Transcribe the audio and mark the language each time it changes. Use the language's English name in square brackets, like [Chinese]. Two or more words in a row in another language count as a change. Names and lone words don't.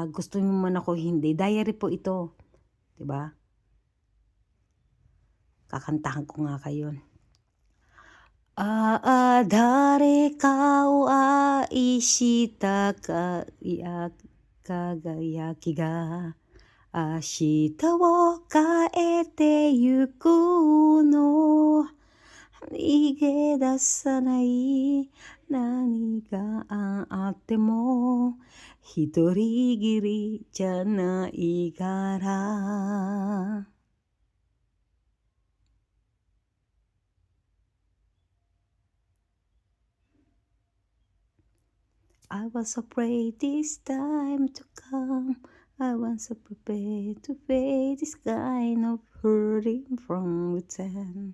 [Filipino] Gusto niyo man ako hindi, diary po ito. 'Di ba? Kakantahan ko nga kayo. [Japanese] 誰かを愛したか輝きが明日を変えてゆくの逃げ出さない何があっても一人きりじゃないから [English] I was afraid this time to come. I was so prepared to face this kind of hurting from within.